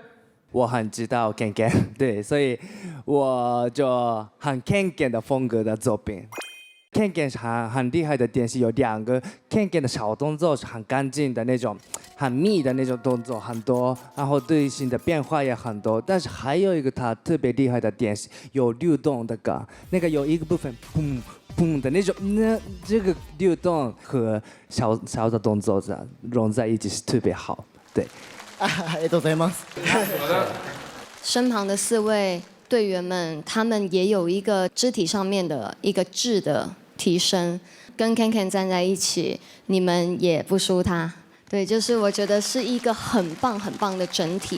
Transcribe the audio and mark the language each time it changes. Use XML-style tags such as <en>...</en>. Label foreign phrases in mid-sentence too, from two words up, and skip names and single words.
<zh>我很知道 Ken Ken， 对，所以我就很 Ken Ken 的风格的作品。Ken Ken 很厉害的点是有2个 Ken Ken 的小动作是很干净的那种，很密的那种动作很多，然后队形的变化也很多。但是还有一个他特别厉害的点是有律动的歌，那个有一个部分砰砰的那种，那这个律动和小的动作融在一起是特别好，对。</zh> <ja>ありがとうございます。</ja> <zh>身旁的4位队员们，他们也有一个肢体上面的一个质的提升，跟 Ken Ken 站在一起，你们也不输他。对，就是我觉得是一个很棒很棒的整体。</zh>